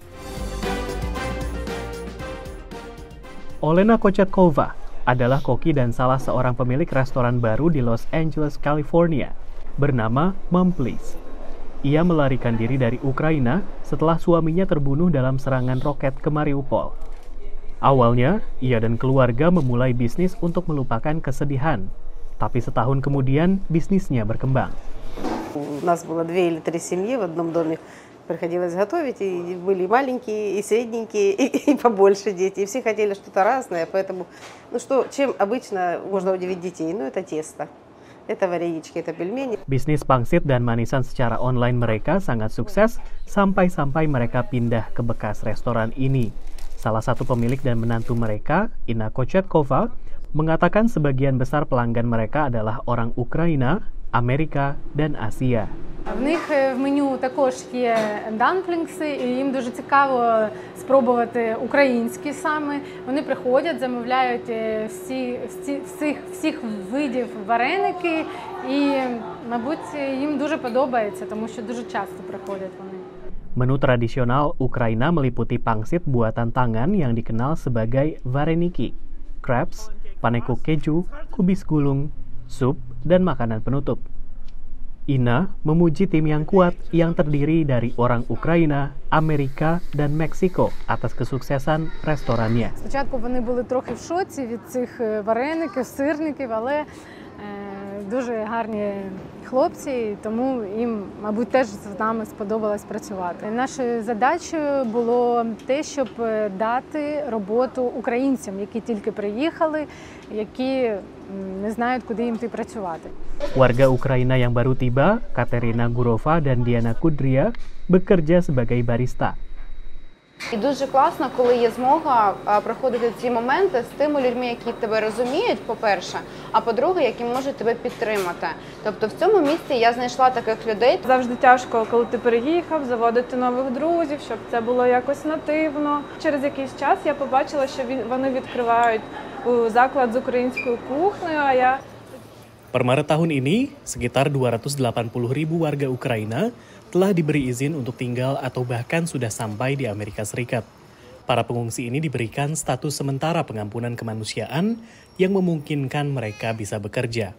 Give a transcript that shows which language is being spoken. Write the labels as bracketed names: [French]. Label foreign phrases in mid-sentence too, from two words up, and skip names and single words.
[Indonesian] Olena Kochetkova adalah koki dan salah seorang pemilik restoran baru di Los Angeles, California, bernama Mom Please. Ia melarikan diri dari Ukraina setelah suaminya terbunuh dalam serangan roket ke Mariupol. Awalnya, ia dan keluarga memulai bisnis untuk melupakan kesedihan, tapi setahun kemudian bisnisnya berkembang. [Russian] У нас было 2 или 3 семьи в одном доме. Приходилось готовить, и были маленькие, и средненькие, и побольше дети. И все хотели что-то разное, поэтому, чем обычно можно удивить детей? Это тесто. Это варенички, это пельмени. [Indonesian] Bisnis pangsit dan manisan secara online mereka sangat sukses sampai mereka pindah ke bekas restoran ini. Salah satu pemilik dan menantu mereka, Inna Kochetkova, mengatakan sebagian besar pelanggan mereka adalah orang Ukraina, Amerika, dan Asia. [Ukrainian] В них в меню також є дамплінгси, і їм дуже цікаво спробувати українські саме. Вони приходять, замовляють всіх видів вареники, і, мабуть, їм дуже подобається, тому що дуже часто приходять вони. [Indonesian] Menu tradisional Ukraina meliputi pangsit buatan tangan yang dikenal sebagai vareniki, crepes, paneko keju, kubis gulung, sup, dan makanan penutup. Inna memuji tim yang kuat yang terdiri dari orang Ukraina, Amerika, dan Meksiko atas kesuksesan restorannya. [Ukrainian] Спочатку вони були трохи в шоці від цих вареників, сирників, але дуже гарні хлопці, тому їм, мабуть, теж з нами сподобалось працювати. Нашою задачею було те, щоб дати роботу українцям, які тільки приїхали, які не знають, куди їм працювати. [Indonesian] Warga Ukraina yang baru tiba, Katerina Gurova dan Diana Kudria, bekerja sebagai barista. [Ukrainian] І дуже класно, коли є змога проходити ці моменти з тими людьми, які тебе розуміють, по-перше, а по-друге, які можуть тебе підтримати. Тобто в цьому місці я знайшла таких людей. Завжди тяжко, коли ти переїхав, заводити нових друзів, щоб це було якось нативно. Через якийсь час я побачила, що вони відкривають заклад з українською кухнею, а я... [Indonesian] Per Maret tahun ini, sekitar 280.000 warga Ukraina telah diberi izin untuk tinggal atau bahkan sudah sampai di Amerika Serikat. Para pengungsi ini diberikan status sementara pengampunan kemanusiaan yang memungkinkan mereka bisa bekerja.